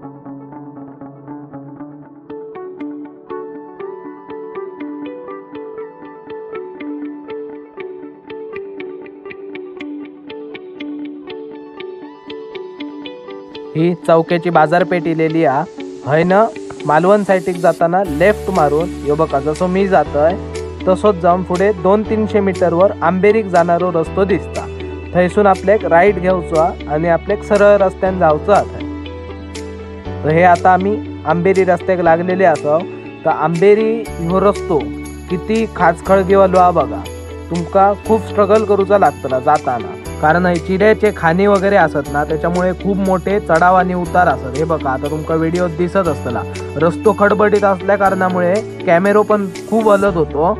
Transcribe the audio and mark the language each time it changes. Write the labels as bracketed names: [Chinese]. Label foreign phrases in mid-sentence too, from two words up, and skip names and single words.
[Konkani] ही चौक्याची बाजारपेठ इलेली आ हयन मालवण साईटीक जाताना लेफ्ट मारून यो बघा, जसं मी जातोय तसोच जाऊन पुढे 200-300 मीटरवर आंबेरीक जाणारो रस्तो दिसता। थंयसून आपल्याक राईट घेवचो आणि आपल्याक सरळ रस्त्यान जावचो आता। तर हे आता आम्ही आंबेरी रस्त्याक लागलेले आसो। तर आंबेरी ह्यो रस्तो किती खाचखळगेवालो आ बघा, तुमका खूप स्ट्रगल करूचा लागतला जाताना, कारण हे चिऱ्याचे खाणी वगैरे असत ना, त्याच्यामुळे खूप मोठे चढाव आणि उतार असत। हे बघा, आता तुमका व्हिडिओ दिसत असतला, रस्तो खडबडीत असल्या कारणामुळे कॅमेरो पण खूप हलत होतो।